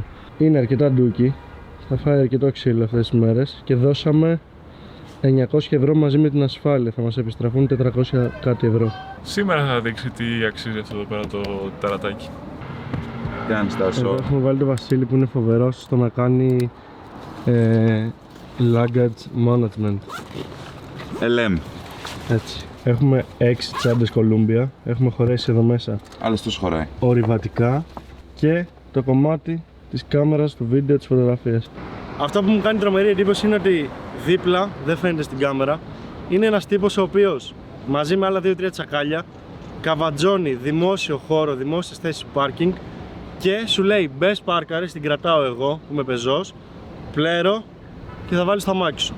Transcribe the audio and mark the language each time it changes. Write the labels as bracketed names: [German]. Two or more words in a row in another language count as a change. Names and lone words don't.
[Greek] Είναι αρκετά ντούκι, θα φάει αρκετό ξύλο αυτές τις μέρες και δώσαμε 900 ευρώ μαζί με την ασφάλεια, θα μας επιστραφούν 400 κάτι ευρώ. Σήμερα θα δείξει τι αξίζει αυτό εδώ πέρα το τερατάκι. Κάνεις τα Εδώ έχουμε βάλει τον Βασίλη που είναι φοβερός στο να κάνει [English] luggage management. [Greek] LM. Έτσι. Έχουμε 6 τσάντες Columbia, έχουμε χωρέσει εδώ μέσα Άλλος τόσο χωράει. ορειβατικά και το κομμάτι της κάμερας, του βίντεο, της φωτογραφίας. Αυτό που μου κάνει τρομερή εντύπωση είναι ότι δίπλα, δεν φαίνεται στην κάμερα, είναι ένας τύπος ο οποίος μαζί με άλλα 2-3 τσακάλια καβατζώνει δημόσιο χώρο, δημόσιες θέσεις πάρκινγκ και σου λέει μπες πάρκαρε, την κρατάω εγώ που είμαι πεζός, πλέρω και θα βάλεις το αμάξι σου.